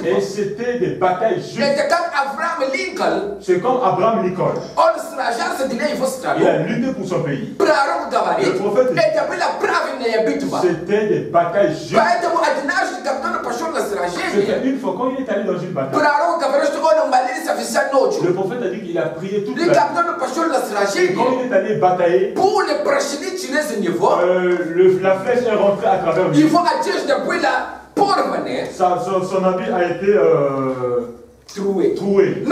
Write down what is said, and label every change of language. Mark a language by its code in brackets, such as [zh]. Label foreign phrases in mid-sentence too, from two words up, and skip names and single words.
[fr] Et c'était des batailles justes. [ru] Это как Авраам Линкольн, [fr] C'est comme Abraham Lincoln. [ru] он сражался для его страну. [fr] Il a lutté pour son pays. [ru] Пророк говорит, [fr] Le prophète dit, [ru] это была правильная битва. [fr] C'était des batailles justes. [ru] Поэтому однажды, когда он пошел [fr] C'était une fois quand il est allé dans une bataille. Le prophète a dit qu'il a prié toute la nuit. Et quand il est allé batailler, la flèche est rentrée à travers lui. Son habit a été troué.